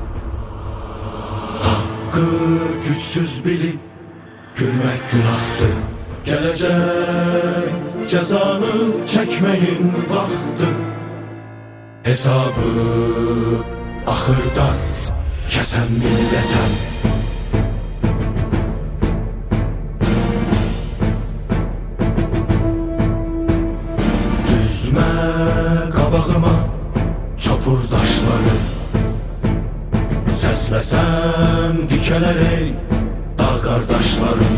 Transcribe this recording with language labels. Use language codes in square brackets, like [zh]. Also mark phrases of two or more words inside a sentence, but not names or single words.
[tr] Hakkı güçsüz bilip gülmek günahtır. Gelecek cezanı çekmeyin vakti. Hesabı ahırda kesen millete. [az] Düzme qabağıma çopur daşları. Səsləsəm dikələr ey dağ qardaşlarım.